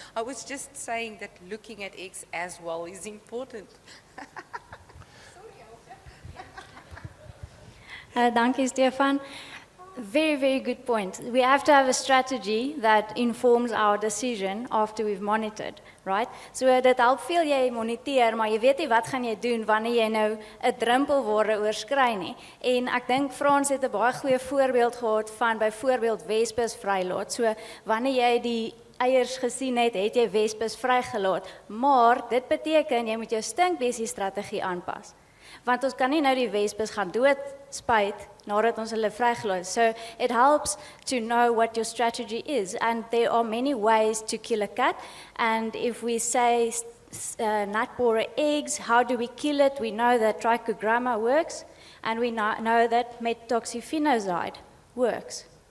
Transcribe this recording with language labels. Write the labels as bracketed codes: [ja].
[en] I was just saying that looking at eggs as well is important. [af] Dankie, [en] Stefan. Very, very good point. We have to have a strategy that informs our decision after we've monitored, right? [af] So dit help veel jy moniteer, maar jy weet nie wat gaan jy doen wanneer jy nou 'n druppelwaarde oorskry nie. En ek dink Frans het 'n baie goeie voorbeeld gehad van byvoorbeeld wespes vrylaat. So wanneer jy die eiers gesien het, het jy wespes vrygelaat, maar dit beteken jy moet jou stinkbesie strategie aanpas. Want ons kan nie nou die wespes gaan doodspuit nadat ons hulle vrygelaat het. [en] So it helps to know what your strategy is, and there are many ways to kill a cat. And if we say nut borer eggs, how do we kill it? We know that trichogramma works, and we know that methoxyphenazide works.